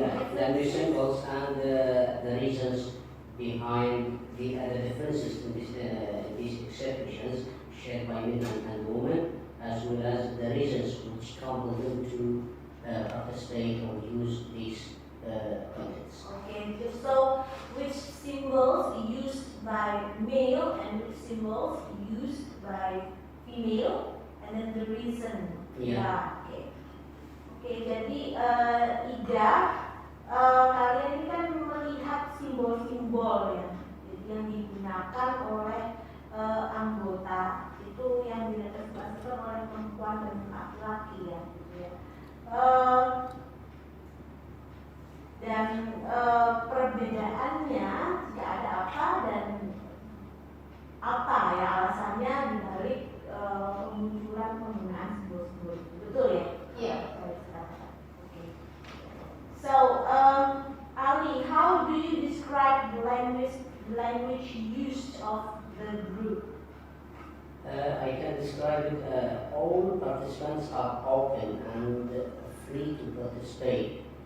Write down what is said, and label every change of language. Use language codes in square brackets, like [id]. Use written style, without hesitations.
[en] Yeah, language symbols and the reasons behind the differences in these expressions shared by men and women, as well as the reasons which compel them to participate or use these contents. Okay, so which symbols used by male and which symbols used by female, and then the reason. Yeah. [id] Oke, jadi Ida, kalian ini kan melihat simbol-simbol ya, jadi yang digunakan oleh anggota itu yang direpresentasikan oleh perempuan dan laki-laki ya, gitu ya. Dan perbedaannya jika ada apa dan apa ya alasannya dibalik kemunculan penggunaan simbol-simbol itu, betul ya? Iya. [en] Okay. So, Ali, how do you describe the language used of the group? I can describe it. All participants are open and free to participate.